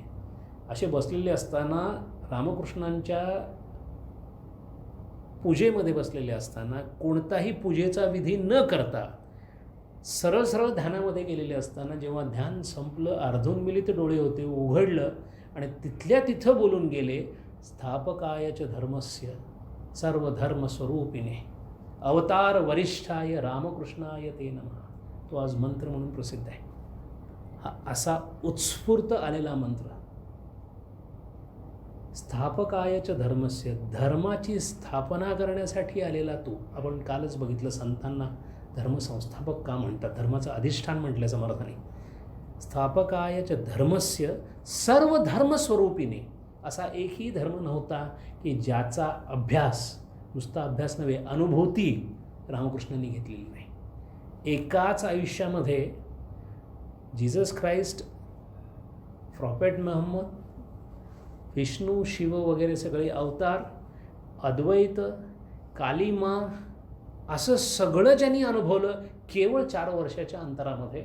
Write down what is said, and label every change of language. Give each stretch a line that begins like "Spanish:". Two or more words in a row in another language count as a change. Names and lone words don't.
Marathi: असे बसलेले असताना, रामकृष्णांच्या पूजेमध्ये बसलेले असताना, कोणताही पूजेचा विधी न करता सरळ सरळ ध्यानामध्ये गेलेले असताना, जेव्हा ध्यान संपलं, अर्धोन्मिलित डोळे होते, उघडलं आणि तिथल्या तिथं बोलून गेले,
Sanskrit: स्थापकायच धर्मस्य सर्वधर्मस्वरूपिणे अवतार वरिष्ठाय रामकृष्णाय ते नमः.
Marathi: तो आज मंत्र म्हणून प्रसिद्ध आहे. हा असा उत्स्फूर्त आलेला मंत्र
Sanskrit: स्थापकाय च धर्मस्य,
Marathi: धर्माची स्थापना करण्यासाठी आलेला तू. आपण कालच बघितलं संतांना धर्मसंस्थापक का म्हणतात, धर्माचं अधिष्ठान म्हटलं समर्थाने.
Sanskrit: स्थापकाय च धर्मस्य सर्व धर्मस्वरूपिणे,
Marathi: असा एकही धर्म नव्हता की ज्याचा अभ्यास, नुसता अभ्यास नव्हे, अनुभूती रामकृष्णांनी घेतलेली नाही. एकाच आयुष्यामध्ये जीसस ख्राइस्ट, प्रॉफेट महम्मद, विष्णू, शिव वगैरे सगळे अवतार, अद्वैत, कालिमा, असं सगळं ज्यांनी अनुभवलं केवळ 4 वर्षाच्या अंतरामध्ये.